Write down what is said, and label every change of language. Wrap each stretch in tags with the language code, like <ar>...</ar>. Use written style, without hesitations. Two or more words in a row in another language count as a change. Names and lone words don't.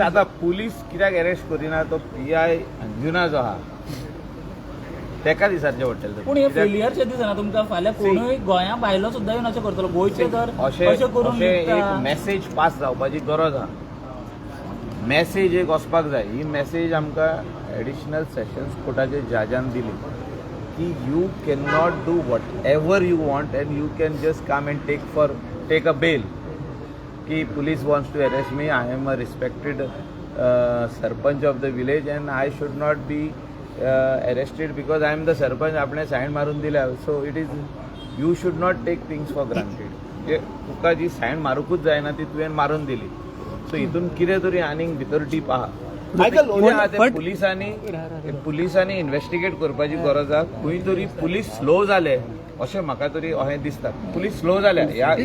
<kok>आतां पुलीस कित्याक अरेस्ट करिना तो PI अंजुना जो आहा तेका दिसारचें पडटलें पूण हे फेलियरचे दिसना तुमकां फाल्यां कोणूय गोंया भायलो सुद्दां येवन अशें करतलो गोंयचे जर अशें करून एक</kok> <en>message pass</en> <kok>जावपाची गरज आहा मॅसेज एक वचपाक जाय ही मॅसेज आमकां</kok> <en>additional sessions</en> <kok>कोर्टाचे जजान दिली की</kok> <en>you can not do what ever you want and you can just come and take a bail ki police wants to arrest me I am a respected sarpanch of the village and I should not be arrested because I am the sarpanch</en> <kok>आपणे सायन मारून दिल्या</kok> <en>so it is you should not take things for granted</en> <kok>तुका जी सायन मारूकूच जायना ती तुवें मारून दिली सो हितून कितें तरी आनीक भितर टीप आहा पुलिसांनी इन्वेस्टिगेट करपाची गरज आहा खंय तरी</kok> <en>police slow</en> <kok>जाले अशें म्हाका तरी अशें दिसता</kok> <en>police slow</en> <kok>जाल्या ह्या</kok>